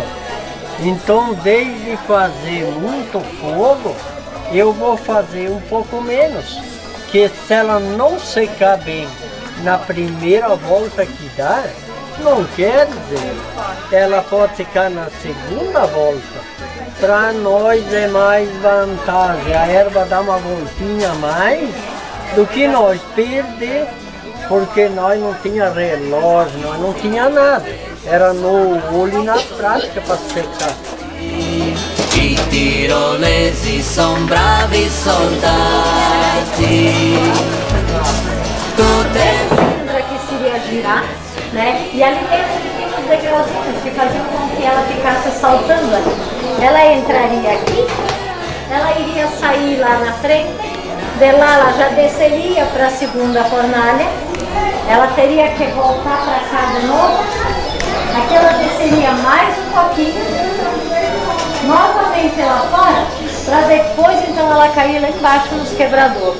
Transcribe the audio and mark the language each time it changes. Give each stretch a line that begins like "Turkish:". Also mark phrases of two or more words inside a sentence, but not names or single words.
Portuguese: Então, desde fazer muito fogo, eu vou fazer um pouco menos, que se ela não secar bem na primeira volta que dá, não quer dizer, ela pode ficar na segunda volta. Para nós é mais vantagem, a erva dá uma voltinha a mais do que nós perder, porque nós não tinha relógio, nós não tinha nada. Era no olho e na prática para secar.
Italian: I tirolesi son bravi soldati.
Portuguese: Que seria girar, né? E ali dentro tem uns degrauzinhos que faziam com que ela ficasse saltando ali. Ela entraria aqui, ela iria sair lá na frente De lá ela já desceria para a segunda fornalha, ela teria que voltar para cá de novo, aqui ela desceria mais um pouquinho, novamente lá fora, para depois então ela cair lá embaixo nos quebradouros.